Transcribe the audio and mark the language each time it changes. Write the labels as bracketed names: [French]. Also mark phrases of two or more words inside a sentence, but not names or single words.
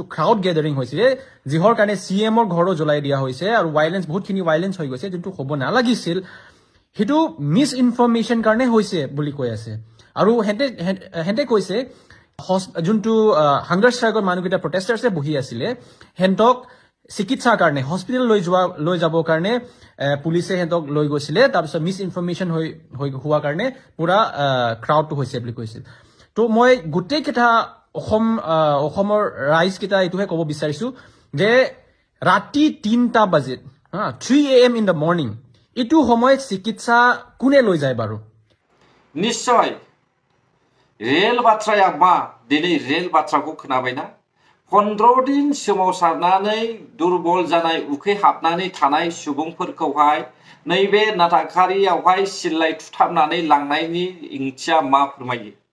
[English] crowd gathering [Assamese] হৈছিল যিহৰ কাৰণে CMৰ ঘৰো জ্বলাই দিয়া হৈছে আৰু ভাইলেন্স বহুতখিনি ভাইলেন্স হৈ গৈছে যোনটো হ'ব নালাগিছিল হেতু [English] misinformation [Assamese] কাৰণে হৈছে বুলি কৈ আছে আৰু হেঁতে কৈছে যোনটো [English] hunger strike [Assamese] মানুহকেইটা প্ৰটেষ্টাৰ্ছে বহি আছিলে হেঁতক চিকিৎসাৰ কাৰণে হস্পিটেল লৈ যাবৰ কাৰণে পুলিচে হেঁতক লৈ গৈছিলে তাৰপিছত [English] misinformation [Assamese] হোৱাৰ কাৰণে পুৰা ক্ৰাউডটো হৈছে বুলি কৈছিল তো মই গোটেই কেইটা অসমৰ ৰাইজ কেইটা এইটোহে ক'ব বিচাৰিছো যে ৰাতি 3টা বজাত [English] 3 AM in the morning [Assamese] এইটো সময়ত চিকিৎসা কোনে লৈ যায় বাৰু [Bodo] निश्चय रेल बाथ्राया मा दिनै रेल बाथ्राखौ खोनाबायना 15 दिन सोमावसारनानै दुर्बल जानाय उखै हाबनानै थानाय सुबुंफोरखौहाय नैबे नाथाखारियावहाय सिल्लाय थुथाबनानै लांनायनि ओंथिया मा फोरमायो